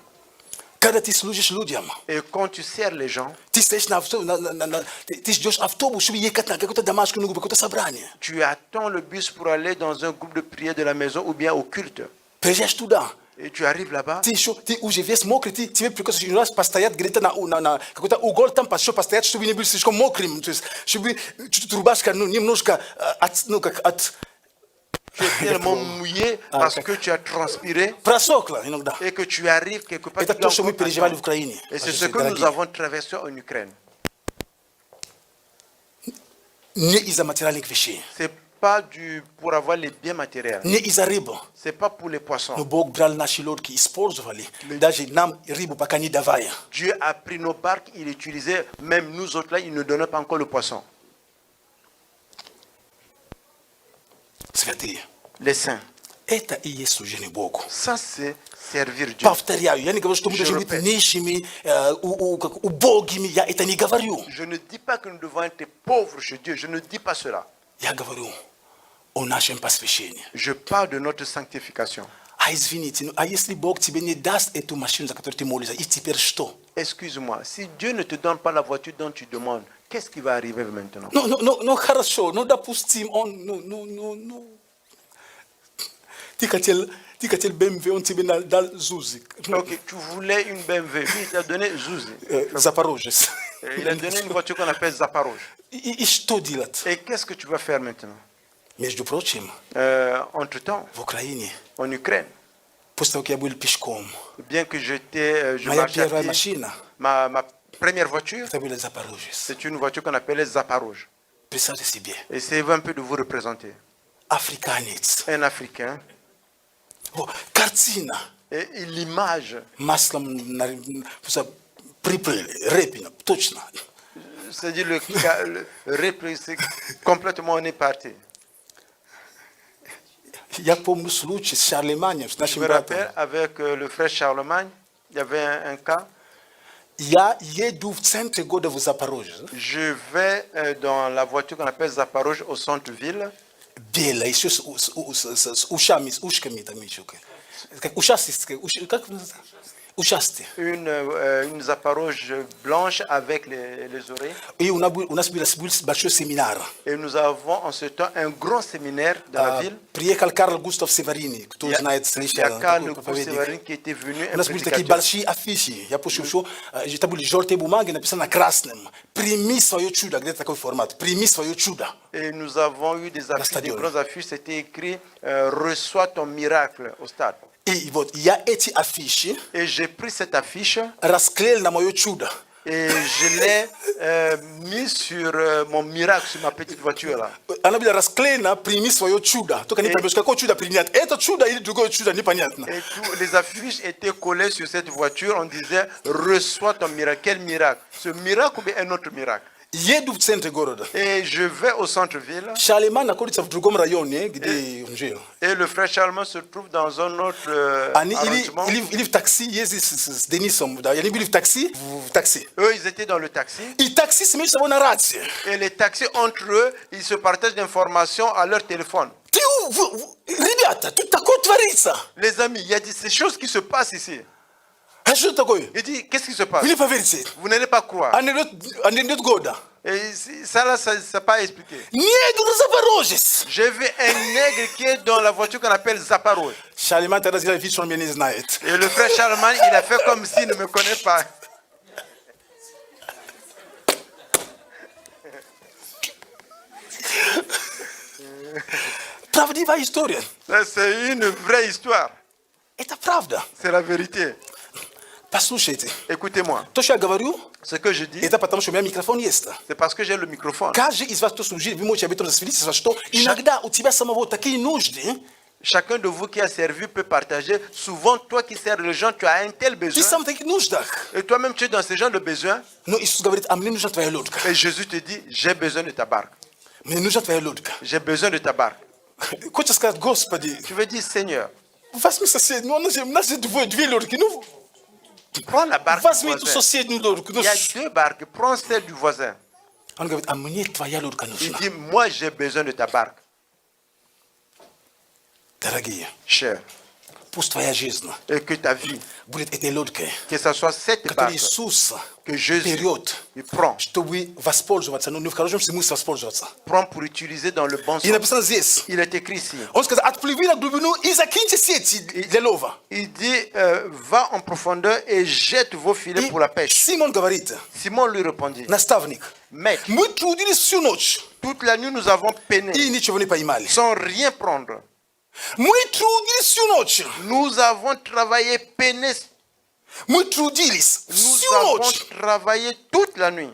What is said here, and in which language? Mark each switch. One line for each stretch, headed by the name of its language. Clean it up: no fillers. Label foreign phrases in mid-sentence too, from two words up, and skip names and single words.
Russian: Когда ты служишь людям,
French: Et quand tu sers les gens,
Russian: ты стоишь ты ждешь автобус, чтобы ехать на какое-то домашнее, какое-то собрание.
French: tu attends le bus pour aller dans un groupe de prière de la maison ou bien au culte.
Russian: Приезжаешь туда.
French: Et tu arrives là-bas.
Russian: Ты уже весь мокрый, тебе приходится один раз постоять где-то на какой-то угол, там еще постоять, чтобы не был слишком мокрым, то есть, чтобы чуть-чуть рубашка немножко
French: Tu es tellement mouillé parce que tu as transpiré
Russian: просохла иногда.
French: et que tu arrives quelque part.
Russian: Это то, что мы переживали в Украине.
French: Et c'est ce que nous avons traversé en Ukraine.
Russian: Не из-за материальных вещей.
French: C'est pas pour avoir les biens matériels.
Russian: Не из-за рыбы.
French: C'est pas pour les poissons.
Russian: Но Бог брал наши лодки, использовали. Даже нам рыбу пока не давая.
French: Dieu a pris nos barques, il utilisait, même nous autres là, il ne donnait pas encore le poisson.
Russian: Святые.
French: Les saints.
Russian: Это и есть служение Богу.
French: Ça, c'est servir Dieu.
Russian: Повторяю, я не говорю, что мы должны быть нищими, убогими, я это не говорю.
French: Je ne dis pas que nous devons être pauvres chez Dieu, je ne dis pas cela.
Russian: Я говорю о нашем посвящении.
French: Je parle de notre sanctification.
Russian: А извините, а если Бог тебе не даст эту машину, за которую ты молишься, и теперь что?
French: Excuse-moi, si Dieu ne te donne pas la voiture dont tu demandes, qu'est-ce qui va arriver maintenant?
Russian: Ну, хорошо, ну, допустим, Ты хотел BMW, он тебе дал Зузи.
French: Ok, tu voulais une BMW, lui il t'a donné Zuzi.
Russian: Запорожец.
French: Il a donné une voiture qu'on appelle Zaporozh.
Russian: И что делать?
French: Et qu'est-ce que tu vas faire maintenant?
Russian: Между прочим,
French: Entre-temps,
Russian: в Украине,
French: en Ukraine,
Russian: после того, как я был пешком,
French: bien que je
Russian: моя
French: marchais à
Russian: первая
French: pied,
Russian: машина,
French: ma première voiture,
Russian: это был Запорожец.
French: c'est une voiture qu'on appelait Zaporozh.
Russian: Представьте себе,
French: Essayez un peu de vous représenter.
Russian: африканец.
French: Un Africain,
Russian: Картина.
French: et l'image,
Russian: Маслом припрыли, репина, точно.
French: c'est-à-dire le repli, c'est complètement on est parti.
Russian: Я помню случай с Шарлеманем, с
French: Je
Russian: нашим
French: me
Russian: братом.
French: rappelle avec le frère Charlemagne, il y avait un cas.
Russian: Я еду в центре города в Запорожье.
French: Je vais dans la voiture qu'on appelle Zaporozh au centre-ville.
Russian: Белая, еще с ушами, с ушками там еще. Как ушастые, как ушастые.
French: Une Zaporozh blanche avec les oreilles.
Russian: И у нас был большой семинар.
French: Et nous avons en ce temps un grand séminaire dans la ville.
Russian: Приехал Карл Густав Северини, кто знает,
French: Il y
Russian: слышал.
French: a Karl Gustav Severin qui était venu,
Russian: У
French: un
Russian: нас были такие
French: prédicateur.
Russian: большие афиши. Я пошел, что это были желтые бумаги, написано красным. Прими свое чудо. Где-то такой формат. Прими свое чудо.
French: Et nous avons eu des affiches, des grandes affiches, c'était écrit reçois ton miracle au stade.
Russian: И вот я эти афиши
French: Et j'ai pris cette affiche
Russian: расклеил на мое чудо.
French: et je l'ai mis sur mon miracle, sur ma petite voiture là.
Russian: Она была расклеена, прими свое чудо. Только не поймешь, какое чудо принять. Это чудо или другое чудо, непонятно.
French: Et les affiches étaient collées sur cette voiture, on disait reçois ton miracle. Quel miracle? Ce miracle ou bien un autre miracle?
Russian: Еду в центре города.
French: Et je vais au centre-ville.
Russian: Шалеман находится в другом районе, где он жил. Et le frère Charlemagne se trouve dans un autre arrondissement. Или в такси ездит с Денисом. Да. Они были в такси.
French: Eux, ils étaient dans le taxi.
Russian: И таксист между собой на рации.
French: Et les taxis, entre eux, ils se partagent d'informations à leur téléphone.
Russian: Ребята, тут такое творится.
French: Les amis, il y a ces choses qui se passent ici.
Russian: А что такое?
French: Il dit, qu'est-ce qui se passe?
Russian: Вы не поверите.
French: Vous n'allez pas croire.
Russian: Анекдот года.
French: Et ça, là, ça n'a pas expliqué.
Russian: Негр Запорожец.
French: J'ai vu un nègre qui est dans la voiture qu'on appelle Zaporozh.
Russian: Шалеман тогда сделал вид, что он меня не знает.
French: Et le frère Charlemagne, il a fait comme s'il ne me connaît pas.
Russian: Правдивая история.
French: Ça, c'est une vraie histoire.
Russian: Это правда.
French: C'est la vérité.
Russian: Послушайте.
French: Écoutez-moi.
Russian: То, что я говорю,
French: Ce que je dis,
Russian: Это потому, что у меня микрофон есть.
French: c'est parce que j'ai le microphone.
Russian: Каждый из вас, кто служит, вы можете об этом засвидетельствовать, что иногда у тебя самого такие нужды,
French: Chacun de vous qui a servi peut partager. Souvent, toi qui sers les gens, tu as un tel
Russian: ты
French: besoin.
Russian: сам в таких нуждах.
French: Et toi-même, tu es dans ce genre de besoin.
Russian: Но Иисус говорит, а мне нужна твоя лодка.
French: Et Jésus te dit, j'ai besoin de ta barque.
Russian: Мне нужна твоя лодка.
French: J'ai besoin de ta barque.
Russian: Хочешь сказать, Господи,
French: Tu veux dire, Seigneur,
Russian: возьми соседнюю, у нас же две лодки, ну,
French: prends la barque du
Russian: возьми эту
French: voisin.
Russian: соседнюю лодку. Ну,
French: Il y a deux barques, prends celle du voisin.
Russian: Он говорит, а мне твоя лодка
French: Il
Russian: нужна.
French: dit, moi j'ai besoin de ta barque.
Russian: Дорогие,
French: Cher,
Russian: пусть твоя жизнь
French: et que ta vie,
Russian: будет этой лодкой,
French: que ce soit cette
Russian: которую
French: barque
Russian: Иисус
French: que Jésus
Russian: берет,
French: il prend
Russian: чтобы воспользоваться, ну, не в хорошем смысле воспользоваться.
French: pour utiliser dans le bon
Russian: И
French: sens.
Russian: написано здесь,
French: Il est écrit ici.
Russian: он сказал, отплыви на глубину и закиньте сети для лова.
French: Il dit, va en profondeur et jette vos filets
Russian: И
French: pour la pêche.
Russian: Симон говорит,
French: Simon lui répondit,
Russian: наставник,
French: Maître,
Russian: мы трудились всю ночь
French: toute la nuit nous avons peiné
Russian: и ничего не поймали.
French: sans rien prendre.
Russian: Мы трудились всю ночь.
French: Nous avons travaillé, peiné,
Russian: Мы трудились
French: nous
Russian: всю
French: avons
Russian: ночь.
French: travaillé toute la nuit.